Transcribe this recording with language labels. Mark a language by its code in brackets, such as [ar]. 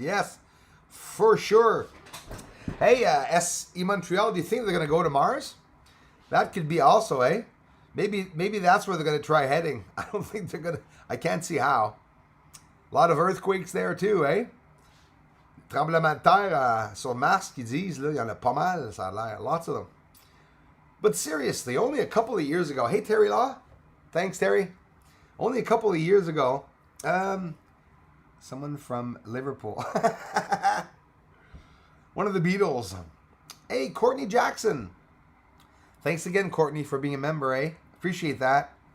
[en] Yes, for sure. Hey, SE Montreal, do you think they're going to go to Mars? That could be also, eh? Maybe that's where they're going to try heading. I don't think they're going to. I can't see how. A lot of earthquakes there too, eh? [fr] Tremblement de terre sur Mars qui disent, là, il y en a pas mal, ça a l'air. [en] Lots of them. But seriously, only a couple of years ago. Hey, Terry Law. Thanks, Terry. Only a couple of years ago, someone from Liverpool. One of the Beatles. Hey, Courtney Jackson. Thanks again, Courtney, for being a member, eh? Appreciate that.